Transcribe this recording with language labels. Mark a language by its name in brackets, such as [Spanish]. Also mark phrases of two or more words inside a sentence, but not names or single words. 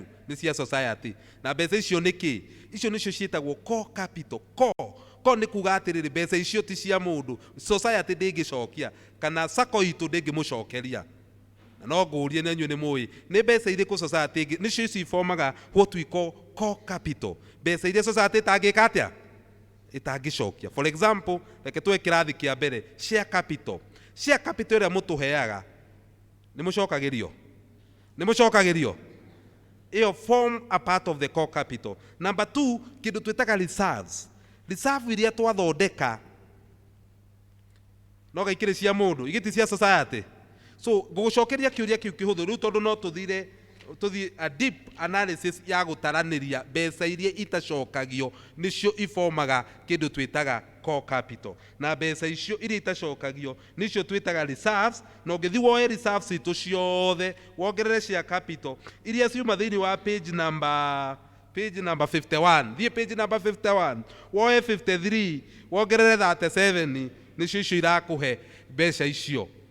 [Kikuyu] nĩ cia society na mbeca icio nĩ kĩ icio nĩcio ciĩtagwo [English] co capital [Kikuyu] ko nĩ kuga atĩrĩrĩ mbeca icio ti cia mũndũ society ndĩngĩcokia kana Sacco itũ ndĩngĩmũcokeria na no ngũrie na inyuĩ nĩ mũĩ nĩ mbeca irĩkũ society nĩcio ici iformaga [English] what we call co capital [Kikuyu] mbeca iria society ĩtangĩka atĩa ĩtangĩcokia [English] for example [Kikuyu] reke tuwe kĩrathi kĩa mbere [English] share capital [Kikuyu] ĩrĩa mũtũheaga nĩ mũcokagĩrio ĩyo [English] form a part of the co capital number 2 [Kikuyu] kĩndũ twĩtaga reserve iria twathondeka no gaikĩrĩ cia mũndũ igĩti cia society so ngũgũcokeria kĩũria kĩu kĩhũthũ rĩu tondũ no tũthiĩ [English] a deep analysis [Kikuyu] ya gũtaranĩria mbeca iria itacokagio nĩcio iformaga kĩndũ twĩtaga co capital na mbeca icio iria itacokagio nĩcio twĩtaga reserves na ũngĩthiĩ woe reserves itũ ciothe wongerere cia capital iria ciuma thĩinĩ wa [English] page number 51 [Kikuyu] thiĩ [English] page number 51 [Kikuyu] woe 53 wongerere 37 nĩcio icio irakũhe mbeca icio